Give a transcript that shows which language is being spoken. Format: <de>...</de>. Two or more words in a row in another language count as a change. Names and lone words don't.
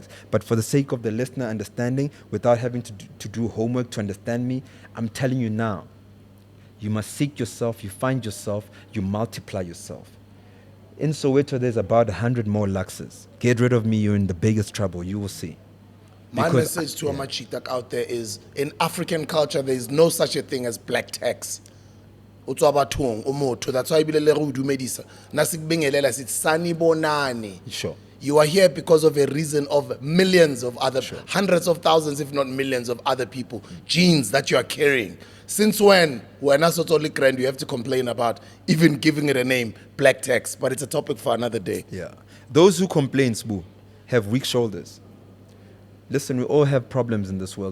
<en>But for the sake of the listener understanding, without having to do homework to understand me, I'm telling you now, you must seek yourself, you find yourself, you multiply yourself. In Soweto, there's about 100 more Luxes. Get rid of me, you're in the biggest trouble, you will see. My message to Amachitak out there is, in African culture, there is no such a thing as black tax. That's why</en> <st>ibilele re o dumedisa.</st> <zu>Nasikubingelela sithi sanibonani.</zu> <en>Sure. You are here because of a reason of millions of other, hundreds of thousands, if not millions of other people, genes that you are carrying. Since when we're not so totally grand, you have to complain about even giving it a name, black tax, but it's a topic for another day. Yeah. Those who complain, Sbu, have weak shoulders. Listen, we all have problems in this world.</en>